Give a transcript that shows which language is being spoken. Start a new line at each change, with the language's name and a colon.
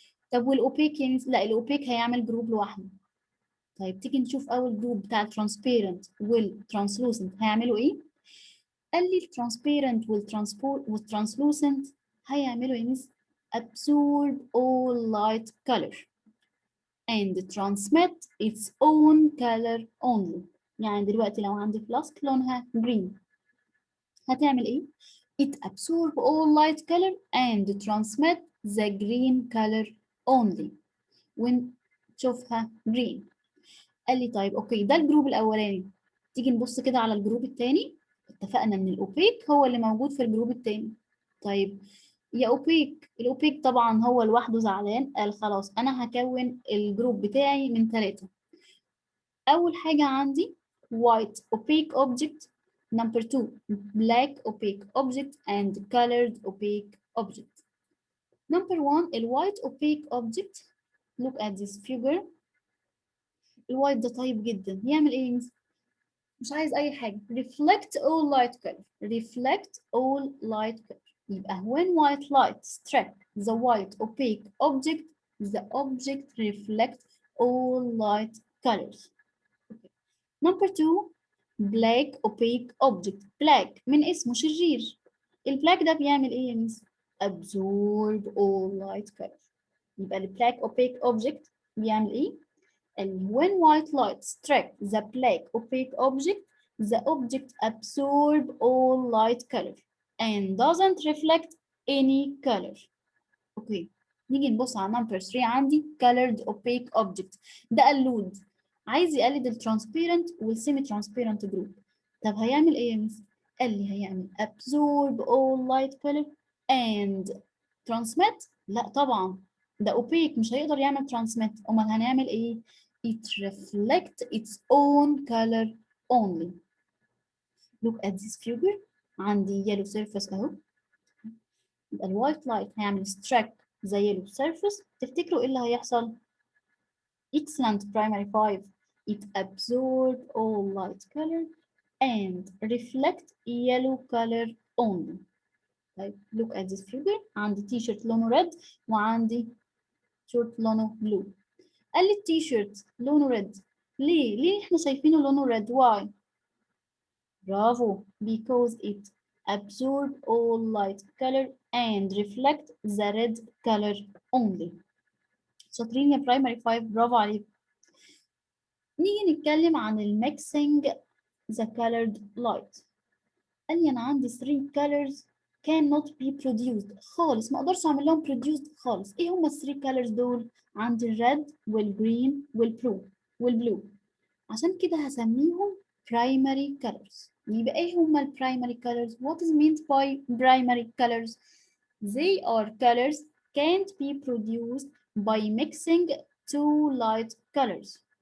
Arabic: طب والأوبيك يعني لا الأوبيك هيعمل جروب لوحده. طيب تيجي نشوف أول جروب بتاع الترانسبيرنت والترانسلوسنت هيعملوا إيه؟ قال لي الترانسبيرنت والترانسلوسنت هيعملوا إيه؟
English: absorb all light color and transmit its own color only.
Arabic: يعني دلوقتي لو عندي فلاسك لونها
English: green
Arabic: هتعمل ايه؟
English: It absorb all light color and transmit the green color only ونشوفها green.
Arabic: قال لي طيب اوكي ده الجروب الاولاني. تيجي نبص كده على الجروب الثاني. اتفقنا ان الاوبيك هو اللي موجود في الجروب الثاني. طيب يا اوبيك الاوبيك طبعا هو لوحده زعلان. قال خلاص انا هكون الجروب بتاعي من 3. اول حاجه عندي
English: white opaque object. Number 2 black opaque object and colored opaque object. Number 1 الوايت opaque object. Look at this figure.
Arabic: الوايت ده طيب جدا يعمل ايه؟ مش عايز اي حاجه.
English: reflect all light color. reflect all light color. يبقى when white light strike the white opaque object the object reflects all light colors. Okay. Number 2 black opaque object.
Arabic: black من اسمه شرير. البلاك ده بيعمل ايه يا ميس؟
English: absorb all light color.
Arabic: يبقى البلاك opaque object بيعمل ايه؟
English: And when white light strike the black opaque object, the object absorb all light color and doesn't reflect any color. Okay.
Arabic: نيجي نبص على number 3 عندي colored opaque object. ده اللود. عايز يقلد الترانسبيرنت والسيمي ترانسبيرنت جروب. طب هيعمل ايه يا ميس؟ قال لي هيعمل
English: absorb all light color and transmit.
Arabic: لا طبعا ده opaque مش هيقدر يعمل transmit. امال هنعمل ايه؟
English: it reflects its own color only. Look at this figure.
Arabic: عندي yellow surface اهو. يبقى الوايت لايت هيعمل struck the yellow surface. تفتكروا ايه اللي هيحصل؟
English: Excellent primary 5. It absorbs all light color and reflect yellow color only. طيب look at this figure.
Arabic: عندي تي شيرت لونه red وعندي شورت لونه blue. قال لي التي شيرت لونه red. ليه احنا شايفينه لونه red؟ why؟ برافو.
English: because it absorb all light color and reflect the red color only.
Arabic: شاطرين يا primary 5، برافو عليكم. نيجي نتكلم عن الميكسينج the colored light. قال لي انا عندي
English: 3 colors cannot be produced
Arabic: خالص، ما اقدرش اعمل لهم produced خالص. ايه هما ال 3 colors دول؟ عندي الريد والجرين والبلو. عشان كده هسميهم primary colors.
English: يبقى ايه هما ال primary colors؟ What is meant by primary colors؟ They are colors can't be produced by mixing two light colors.